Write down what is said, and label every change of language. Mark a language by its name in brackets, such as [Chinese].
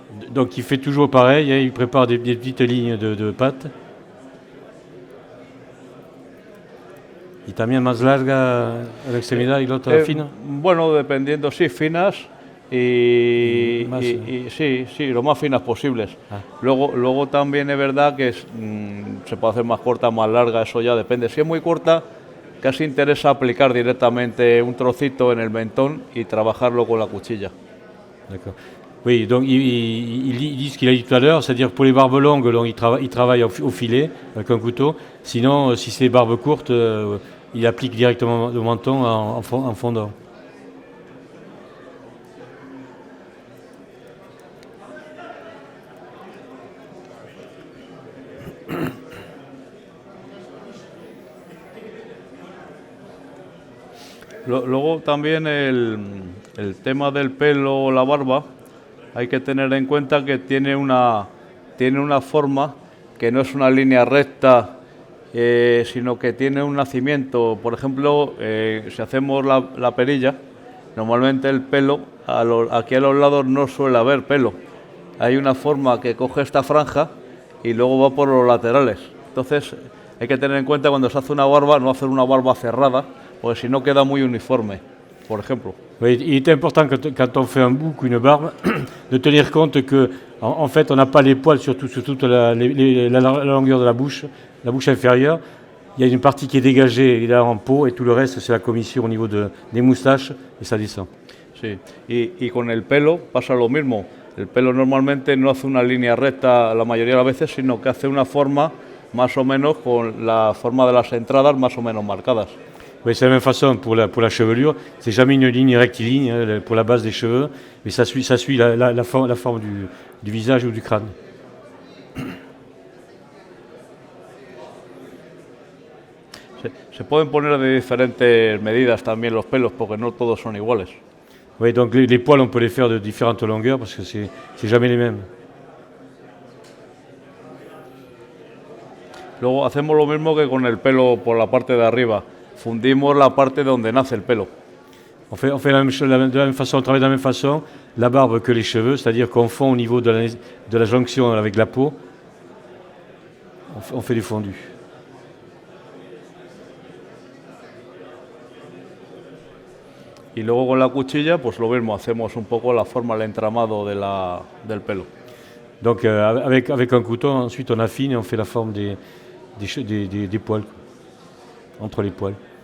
[French] Donc il fait toujours pareil, hein, il prépare des petites lignes de pattes. [Spanish] ¿Y también más larga a la extremidad y la otra fina? Bueno, dependiendo, sí, finas y sí, lo más finas posibles. Ah. Luego también es verdad que se puede hacer más corta, más larga, eso ya depende. Si es muy corta, casi interesa aplicar directamente un trocito en el mentón y trabajarlo con la cuchilla. [French] D'accord. Oui, donc il dit ce qu'il a dit tout à l'heure, c'est-à-dire pour les barbes longues, il travaille au filet avec un couteau. Sinon, si c'est barbes courtes, il applique directement le menton en fondant. [Spanish] Luego también el tema del pelo o la barba, hay que tener en cuenta que tiene una forma que no es una línea recta, sino que tiene un nacimiento. Por ejemplo, si hacemos la perilla, normalmente el pelo, aquí a los lados no suele haber pelo. Hay una forma que coge esta franja y luego va por los laterales. Entonces hay que tener en cuenta cuando se hace una barba, no hacer una barba cerrada, porque si no queda muy uniforme, por ejemplo. [French] Oui, il est important quand on fait un bouc ou une barbe de tenir compte que en fait on n'a pas les poils sur toute la longueur de la bouche inférieure. Il y a une partie qui est dégagée là en peau et tout le reste c'est la commissure au niveau des moustaches et ça descend. [Spanish] Sí, y con el pelo pasa lo mismo. El pelo normalmente no hace una línea recta la mayoría de las veces, sino que hace una forma más o menos con la forma de las entradas más o menos marcadas. [French] Oui, c'est la même façon pour la chevelure. C'est jamais une ligne rectiligne hein, pour la base des cheveux, mais ça suit la forme du visage ou du crâne. [Spanish] Se pueden poner de diferentes medidas también los pelos, porque no todos son iguales. [French] Oui, donc les poils, on peut les faire de différentes longueurs parce que c'est jamais les mêmes. [Spanish] Luego hacemos lo mismo que con el pelo por la parte de arriba. Fundimos la parte donde nace el pelo. [French] On fait la même chose, de la même façon, on travaille de la même façon la barbe que les cheveux, c'est-à-dire qu'on fond au niveau de la jonction avec la peau. On fait du fondu. [Spanish] Y luego con la cuchilla, pues lo mismo, hacemos un poco la forma, el entramado del pelo. [French] Donc avec un couteau, ensuite on affine et on fait la forme des poils, entre les poils.